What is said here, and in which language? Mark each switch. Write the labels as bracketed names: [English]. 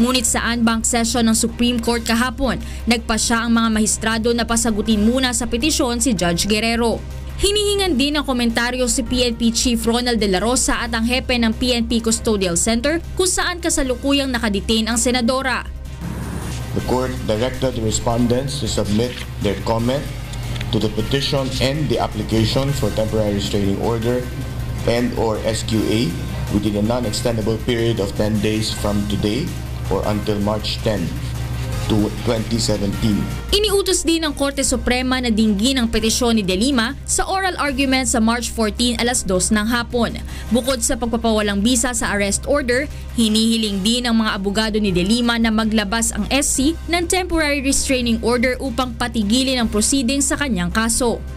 [Filipino] Ngunit sa en banc session ng Supreme Court kahapon, nagpasya ang mga mahistrado na pasagutin muna sa petisyon si Judge Guerrero. Hinihingan din ng komentaryo si PNP Chief Ronald De La Rosa at ang hepe ng PNP Custodial Center kung saan kasalukuyang nakadetain ang senadora. [English] The court directed the respondents to submit their comment to the petition and the application for temporary restraining order and or SQA within a non-extendable period of 10 days from today or until March 10, 2017. [Filipino] Iniutos din ng Korte Suprema na dinggin ang petisyon ni De Lima sa oral argument sa March 14 alas 2 ng hapon. Bukod sa pagpapawalang bisa sa arrest order, hinihiling din ng mga abogado ni De Lima na maglabas ang SC ng temporary restraining order upang patigilin ang proceedings sa kanyang kaso.